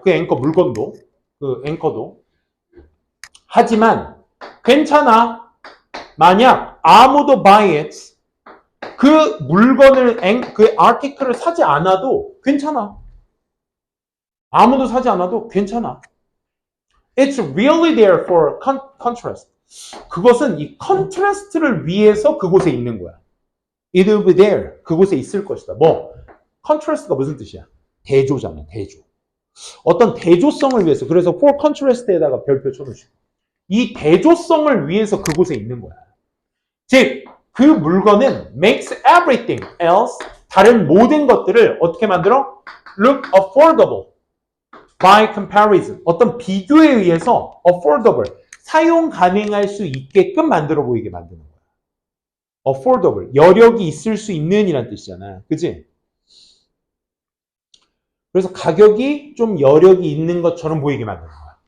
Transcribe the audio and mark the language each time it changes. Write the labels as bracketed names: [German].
[Korean] 그 앵커 물건도, 그 앵커도. 하지만 괜찮아. 만약 아무도 [English] buy it, [Korean] 그 물건을 그 아티클을 사지 않아도 괜찮아. 아무도 사지 않아도 괜찮아. [English] It's really there for contrast. [Korean] 그것은 이 컨트라스트를 위해서 그곳에 있는 거야. [English] It will be there. [Korean] 그곳에 있을 것이다. 뭐? 컨트라스트가 무슨 뜻이야? 대조잖아, 대조. 어떤 대조성을 위해서. 그래서 [English] for contrast [Korean] 에다가 별표 쳐놓으시고. 이 대조성을 위해서 그곳에 있는 거야. 즉, 그 물건은 [English] makes everything else, [Korean] 다른 모든 것들을 어떻게 만들어? [English] Look affordable by comparison. [Korean] 어떤 비교에 의해서 affordable, 사용 가능할 수 있게끔 만들어 보이게 만드는 거야. affordable, 여력이 있을 수 있는 이란 뜻이잖아. 그치? 그래서 가격이 좀 여력이 있는 것처럼 보이게 만드는 거야.